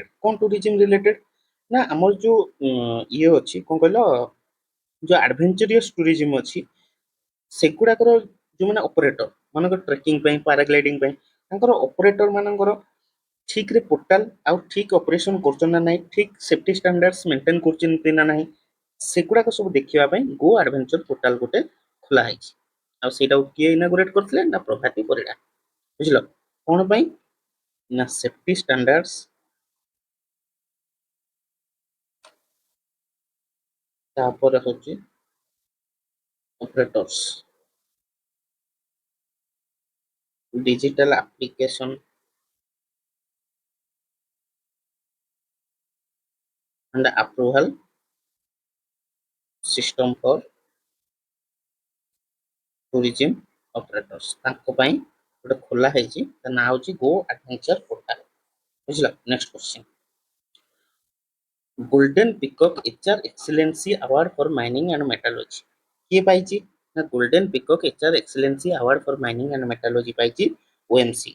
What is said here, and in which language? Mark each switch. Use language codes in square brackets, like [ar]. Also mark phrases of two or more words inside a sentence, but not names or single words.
[or] କଣ [en] tourism related [or] ନା ଆମର ଯୋଉ ଇଏ ଅଛି କଣ କହିଲ ଯୋଉ [en] adventurous tourism [or] ଅଛି ସେଗୁଡାକର ଯୋଉମାନେ ଅପରେଟର ମାନଙ୍କର ଟ୍ରେକିଂ ପାଇଁ ପାରାଗ୍ଲାଇଡିଂ ପାଇଁ ତାଙ୍କର ଅପରେଟର ମାନଙ୍କର ଠିକରେ ପୋର୍ଟାଲ ଆଉ ଠିକ ଅପରେସନ କରୁଛନ୍ତି ନା ନାହିଁ ଠିକ [en] safety standard [or] ମେଣ୍ଟେନ କରୁଛନ୍ତି ନା ନାହିଁ ସେଗୁଡାକ ସବୁ ଦେଖିବା ପାଇଁ ଗୋ ଆଡଭେଞ୍ଚର ପୋର୍ଟାଲ ଗୋଟେ ଖୋଲା ହେଇଛି। ଆଉ ସେଇଟାକୁ କିଏ ଇନାଗୁରେଟ କରିଥିଲେ ନା ପ୍ରଭାତୀ ପରିଡ଼ା। ବୁଝିଲ କଣ ପାଇଁ ନା [en] safety standard [or] ତାପରେ ହଉଛି ଅପରେଟର୍ସ [en] digital application and approval system for tourism operators [or] ତାଙ୍କ ପାଇଁ ଗୋଟେ ଖୋଲା ହେଇଛି ତା ନାଁ ହଉଛି ଗୋ ଆଡଭେଞ୍ଚର ପୋର୍ଟାଲ। ବୁଝିଲ [en] next question [or] ଗୋଲ୍ଡେନ ପିକକ୍ ଏଚଆର ଏକ୍ସେଲେନ୍ସି ଆୱାର୍ଡ ଫର ମାଇନିଂ ଆଣ୍ଡ ମେଟାଲୋଜି କିଏ ପାଇଛି ନା ଗୋଲ୍ଡେନ ପିକକ୍ ଏଚଆର ଏକ୍ସେଲେନ୍ସି ଆୱାର୍ଡ ଫର ମାଇନିଂ ଆଣ୍ଡ ମେଟାଲୋଜି ପାଇଛି ଓଏମସି।